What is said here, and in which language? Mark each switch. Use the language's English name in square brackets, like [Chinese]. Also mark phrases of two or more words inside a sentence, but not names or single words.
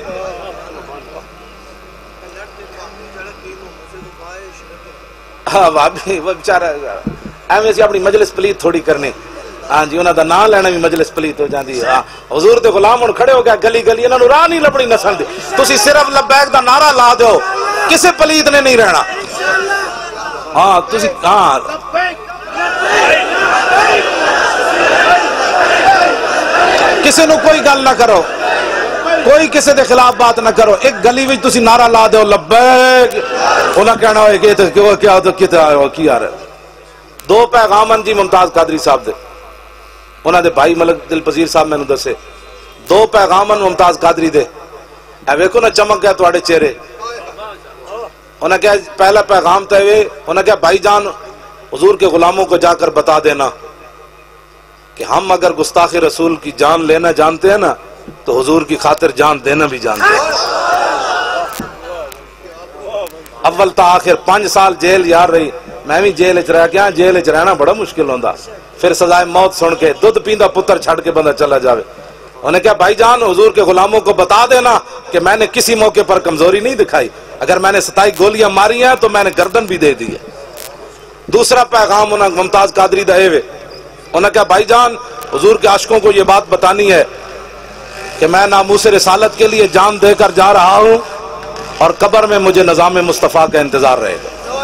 [Punjabi] ہاں بابی وہ بیچارہ ایویں سی اپنی مجلس پلیت تھوڑی کرنی ہاں جی انہاں دا نام لینا بھی مجلس پلیت ہو جاندی ہے حضور دے غلام ہن کھڑے ہو گیا گلی گلی انہاں نوں راہ نہیں لبنی نسل دی تسی صرف لبیک دا نعرہ لا دیو کسے پلیت نے نہیں رہنا ہاں تسی ہاں کسے نو کوئی گل نہ کرو کوئی کسے دے خلاف بات نہ کرو ایک گلی وچ تسی نعرہ لا دیو لبیک انہاں کہنا ہوئے کہ کیا کتے آئے ہو کی آ رہے 2 پیغامن جی ممتاز قادری صاحب دے انہاں دے بھائی ملک دل پذیر صاحب میں نے دسے 2 پیغامن ممتاز قادری دے اے ویکھو نا چمک گیا تواڈے چہرے انہاں کہا پہلا پیغام تے ہوئے انہاں کہا [Urdu] بھائی جان حضور کے غلاموں کو جا کر بتا دینا کہ ہم اگر گستاخ رسول کی جان لینا جانتے ہیں نا تو حضور کی خاطر جان دینا بھی جانتے [Punjabi] ہیں اول تا آخر 5 سال جیل یار رہی میں بھی جیل اچ رہ گیا جیل اچ رہنا بڑا مشکل ہوندا پھر سزائے موت سن کے دودھ پیندا پتر چھڑ کے بندہ چلا جاوے [Urdu] انہوں نے کہا بھائی جان حضور کے غلاموں کو بتا دینا کہ میں نے کسی موقع پر کمزوری نہیں دکھائی اگر میں نے 27 گولیاں ماری ہیں تو میں نے گردن بھی دے دی ہے دوسرا پیغام انہوں نے ممتاز قادری [Punjabi] دے ہوئے [Urdu] انہوں نے کہا بھائی جان حضور کے عاشقوں کو یہ بات بتانی ہے کہ میں ناموس رسالت کے لیے جان دے کر جا رہا ہوں اور قبر میں مجھے نظام مصطفیٰ کا انتظار رہے گا